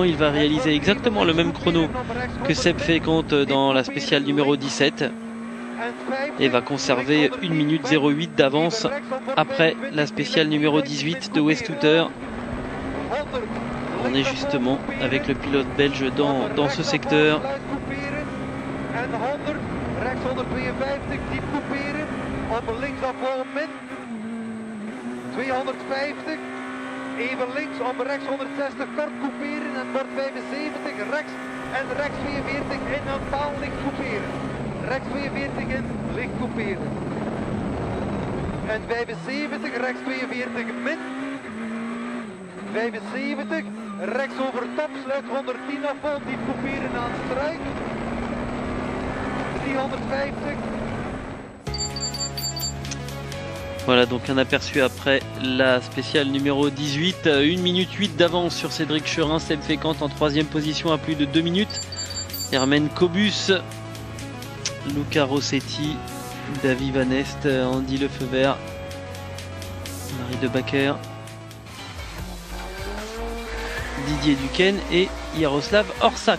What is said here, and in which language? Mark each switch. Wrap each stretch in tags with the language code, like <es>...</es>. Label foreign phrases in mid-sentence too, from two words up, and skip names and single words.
<fr>Il va réaliser exactement le même chrono que Seb Fécamp dans la spéciale numéro 17 et va conserver 1 minute 08 d'avance après la spéciale numéro 18 de Westouter. On est justement avec le pilote belge dans ce secteur.</fr> <nl>Even links op rechts 160 kort couperen en bord 75 rechts en rechts 42 in en paal licht couperen. Rechts 42 in, licht couperen. En 75, rechts 42 min. 75, rechts over top, sluit 110 af, vol, diep couperen aan struik. 350.</nl> <fr>Voilà donc un aperçu après la spéciale numéro 18. 1 minute 8 d'avance sur Cédric Churin. Seb Fécamp en 3e position à plus de 2 minutes. Hermen Kobus, Luca Rossetti, David Van Est, Andy Lefeuvert Marie de Backer, Didier Duquesne et Jaroslav Orsak.</fr>